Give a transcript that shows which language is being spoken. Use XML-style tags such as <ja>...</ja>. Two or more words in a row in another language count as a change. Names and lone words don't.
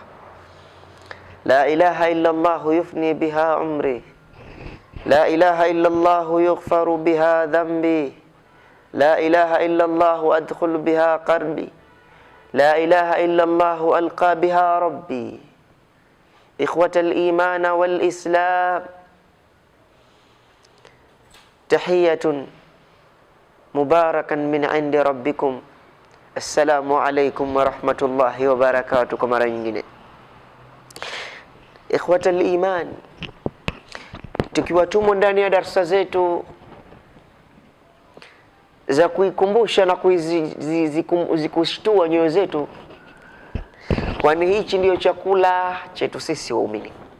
<ar>لا إله إلا الله يفني بها عمري، لا إله إلا الله يغفر بها ذنبي، لا إله إلا الله أدخل بها قربي، لا إله إلا الله ألقى بها ربي. إخوة الإيمان والإسلام، تحية مباركة من عند ربكم. السلام عليكم ورحمة الله وبركاته.</ar> <sw>Kwa mara nyingine,</sw> <ar>إخوة الإيمان,</ar> <sw>tukiwa tumo ndani ya darasa zetu za kuikumbusha na kushtua nyoyo zetu, kwani hichi ndiyo chakula chetu sisi waumini.</sw>